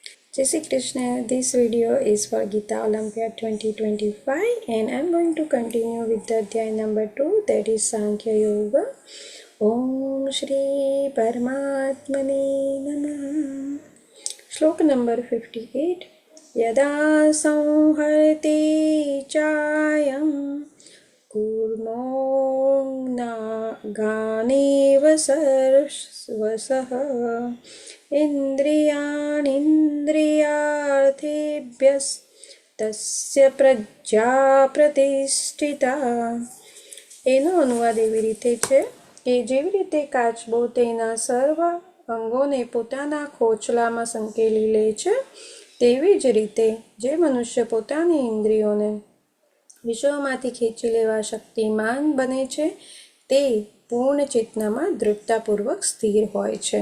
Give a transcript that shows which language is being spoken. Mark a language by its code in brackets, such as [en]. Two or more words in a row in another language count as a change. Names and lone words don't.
[hi] जय श्री कृष्ण. [en] This video is for Gita Olympiad 2025 and I'm going to continue with the Adhyay number 2, that is Sankhya Yoga. [sa] ॐ श्री परमात्मने नमः. [en] Shlok number 58. [sa] Yada संहरते चायं कूर्मो गानेव सर्वसः ઇન્દ્રિયાણિન્દ્રિયાર્થેભ્યસ્તસ્ય પ્રજ્ઞા પ્રતિષ્ઠિતા. [gu] એનો અનુવાદ એવી રીતે છે કે જેવી રીતે કાચબો તેના સર્વ અંગોને પોતાના ખોચલામાં સંકેલી લે છે, તેવી જ રીતે જે મનુષ્ય પોતાની ઇન્દ્રિયોને વિષયોમાંથી ખેંચી લેવા શક્તિમાન બને છે, તે પૂર્ણ ચેતનામાં દૃઢતાપૂર્વક સ્થિર હોય છે.